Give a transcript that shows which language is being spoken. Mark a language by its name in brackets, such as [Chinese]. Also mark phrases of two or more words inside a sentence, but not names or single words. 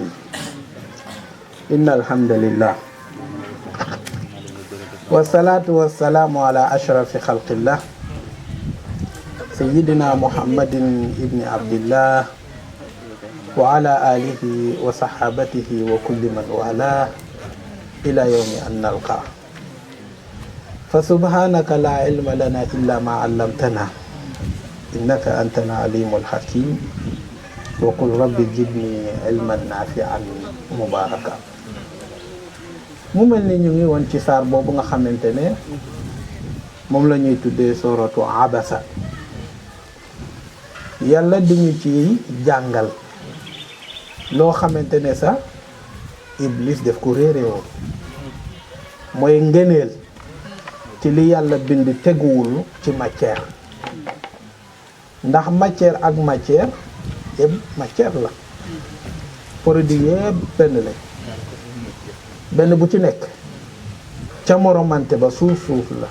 [Arabic] إن الحمد لله والصلاة والسلام على أشرف خلق الله سيدنا محمد ابن عبد الله وعلى آله وصحابته وكل من والاه إلى يوم أن نلقاه. فسبحانك لا علم لنا إلا ما علمتنا إنك أنت العليم الحكيم وقل رب زدني علما نافعا مباركا. [Wolof] mu mel ni ñu ngi woon ci saar boobu nga xamante ne moom la ñuy tuddee sooratu abasa. yàlla di ñu ci jàngal loo xamante ne sax iblis def ko réeré woon mooy ngëneel ci li yàlla bind teguwul ci matière, ndax matière ak matière yëpp matière la, produit yëpp benn la, benn bu ci nekk ca moromante ba suuf la.